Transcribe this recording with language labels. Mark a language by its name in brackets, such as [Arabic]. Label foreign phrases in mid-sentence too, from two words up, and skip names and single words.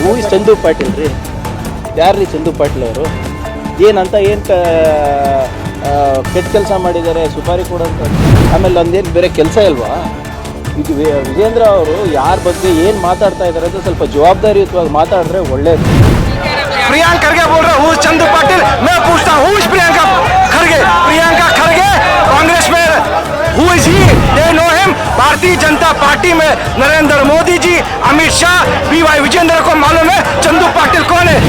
[Kannada] ಚಂದು ಪಾಟೀಲ್ ರೀ, ಯಾರ್ರೀ ಚಂದು ಪಾಟೀಲ್ ಅವರು? ಏನಂತ ಏನು ಕೆಟ್ಟ ಕೆಲಸ ಮಾಡಿದ್ದಾರೆ, ಸುಪಾರಿ ಕೊಡೋಂಥ. ಆಮೇಲೆ ಒಂದೇನು ಬೇರೆ ಕೆಲಸ ಇಲ್ವಾ? ಇದು ವಿಜೇಂದ್ರ ಅವರು ಯಾರ ಬಗ್ಗೆ ಏನು ಮಾತಾಡ್ತಾ ಇದ್ದಾರೆ ಅಂತ ಸ್ವಲ್ಪ ಜವಾಬ್ದಾರಿಯುತವಾಗಿ ಮಾತಾಡಿದ್ರೆ ಒಳ್ಳೇದು. [Hindi] प्रियंका खरगे बोल रहा हूँ, चंदू पाटिल। मैं पूछता हूँ प्रियंका खरगे कांग्रेस में [English] who is he? they know him. [Hindi] भारतीय जनता पार्टी में नरेंद्र मोदी जी, अमित शाह, BY विजेंद्र को मालूम है चंदू पाटिल कौन है।